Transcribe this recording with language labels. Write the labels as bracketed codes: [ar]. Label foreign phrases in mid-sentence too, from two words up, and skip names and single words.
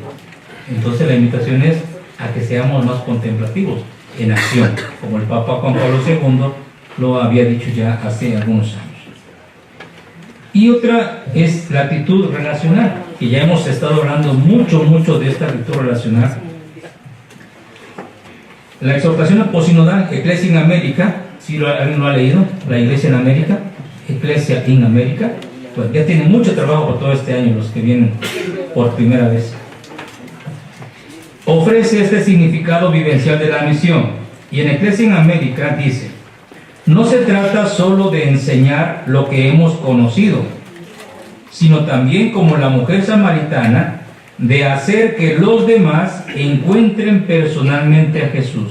[es] Entonces la invitación es a que seamos más contemplativos en acción, como el Papa Juan Pablo II lo había dicho ya hace algunos años. Y otra es la actitud relacional, que ya hemos estado hablando mucho de esta actitud relacional. La exhortación aposinodal, Ecclesia in America, si alguien lo ha leído, la Iglesia en América, Ecclesia in America, pues ya tienen mucho trabajo por todo este año los que vienen por primera vez. Ofrece este significado vivencial de la misión, y en Ecclesia in America dice, no se trata solo de enseñar lo que hemos conocido, sino también como la mujer samaritana, de hacer que los demás encuentren personalmente a Jesús.